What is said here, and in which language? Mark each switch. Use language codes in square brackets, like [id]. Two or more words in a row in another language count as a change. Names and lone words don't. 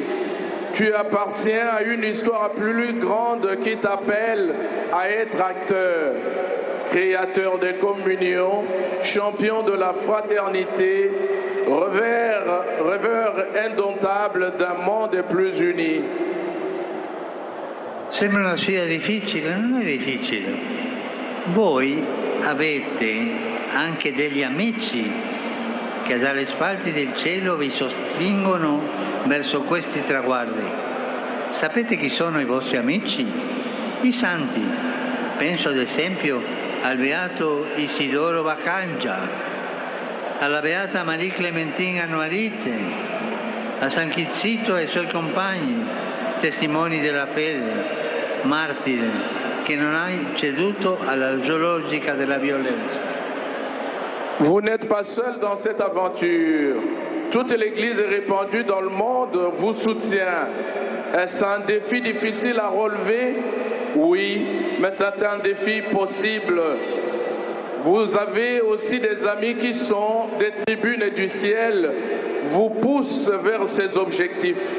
[fr] Tu appartiens à une histoire plus grande qui t'appelle à être acteur, créateur de communion, champion de la fraternité, rêveur indomptable d'un monde plus uni. [it] Sembra una sfida difficile, non è difficile. Voi avete anche degli amici che dalle spalti del cielo vi sospingono verso questi traguardi. Sapete chi sono i vostri amici? I santi. Penso ad esempio al beato Isidoro Baccangia, alla beata Marie Clementine Anuarite, a San Chizzito e ai suoi compagni, testimoni della fede, martire, che non hai ceduto alla logica della violenza. [fr] Vous n'êtes pas seul dans cette aventure. Toute l'Église répandue dans le monde vous soutient. Est-ce un défi difficile à relever? Oui, mais c'est un défi possible. Vous avez aussi des amis qui sont des tribunes du ciel, vous poussent vers ces objectifs.